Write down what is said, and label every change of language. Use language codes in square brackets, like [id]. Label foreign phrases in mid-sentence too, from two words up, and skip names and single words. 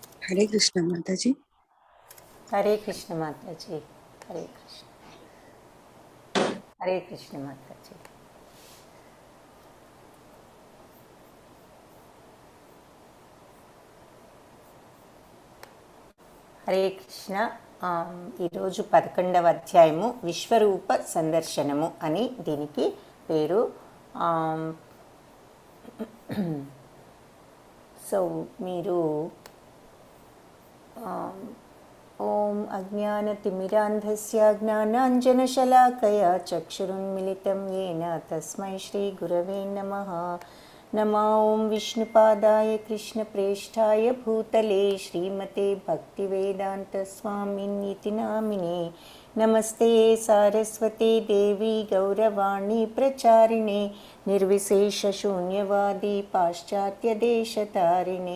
[hi] हरे कृष्ण माता जी। हरे कृष्ण माता जी। हरे कृष्ण माता जी। [te] హరే కృష్ణ. ఈరోజు 11వ అధ్యాయము విశ్వరూప సందర్శనము అని దీనికి పేరు. సో మీరు [sa] ఓం అజ్ఞానతిమిరాంధస్య జ్ఞానాంజనశలాకయా చక్షురున్మిలితం येन తస్మై శ్రీగురవే నమః. नमा ओं विष्णुपादाय कृष्णप्रेष्ठाय भूतले श्रीमते भक्तिवेदान्तस्वामिन्निति नामिने. नमस्ते सारस्वते देवी गौरवाणी प्रचारिणे निर्विशेषशून्यवादी पाश्चात्यदेशतारिणे.